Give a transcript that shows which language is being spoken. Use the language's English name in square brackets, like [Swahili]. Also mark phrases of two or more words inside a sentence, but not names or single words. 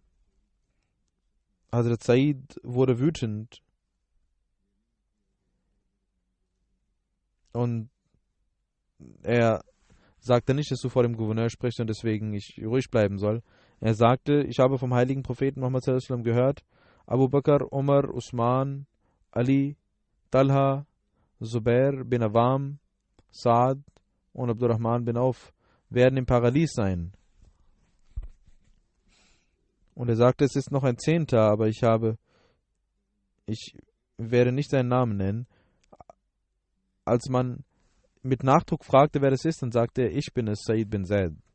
[German] Hazrat Said wurde wütend und er sagte nicht, dass du vor dem Gouverneur sprichst und deswegen ich ruhig bleiben soll. Er sagte, ich habe vom heiligen Propheten Muhammad [Arabic] صلى الله عليه وسلم [German] gehört, Abu Bakr, Umar, Usman, Ali, Talha, Zubair bin Awam, Saad und Abdurrahman bin Auf werden im Paradies sein. Und er sagte, es ist noch ein 10., aber ich werde nicht seinen Namen nennen. Als man mit Nachdruck fragte, wer das ist, dann sagte er, ich bin es, Said bin Zaid.